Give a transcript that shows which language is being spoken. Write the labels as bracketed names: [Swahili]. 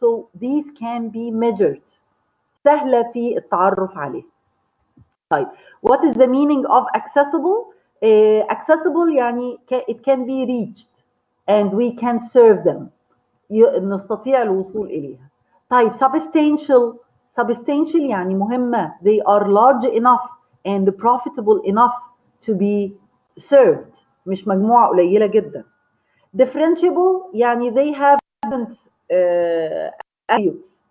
[English] So these can be measured. [Arabic] سهلة في التعرف عليه. [English] طيب what is the meaning of accessible? Accessible يعني it can be reached and we can serve them. [Arabic] نستطيع الوصول إليها. طيب substantial يعني مهمة. [English] They are large enough and profitable enough to be served. [Arabic] مش مجموعة قليلة جدا. [English] Differentiable يعني they have different attributes.